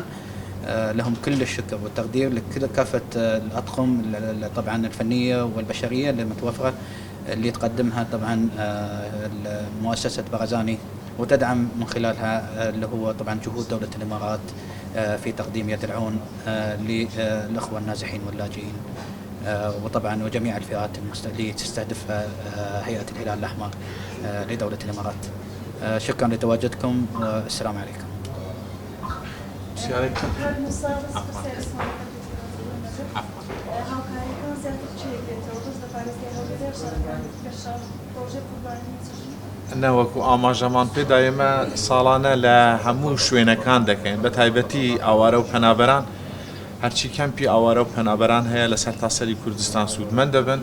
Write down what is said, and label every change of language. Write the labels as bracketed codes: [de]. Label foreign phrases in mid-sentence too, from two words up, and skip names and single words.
[ar] لهم كل الشكر والتقدير لكل كافة الأطقم طبعا الفنية والبشرية المتوفرة اللي تقدمها طبعا مؤسسة برزاني وتدعم من خلالها اللي هو طبعا جهود دولة الإمارات في تقديم يد العون للأخوة النازحين واللاجئين وطبعا وجميع الفئات اللي تستهدفها هيئة الهلال الأحمر لدولة الإمارات. شكرا لتواجدكم والسلام عليكم. [ckb] نەوەکو ئاماژەمان پێدایەمە ساڵانە لە هەموو شوێنەکان دەکەین بە تایبەتی ئاوارە و پەنابەران هەرچی کەمپی ئاوارە و پەنابەران هەیە لە سەرتاسەری کوردستان سوودمەند دەبن.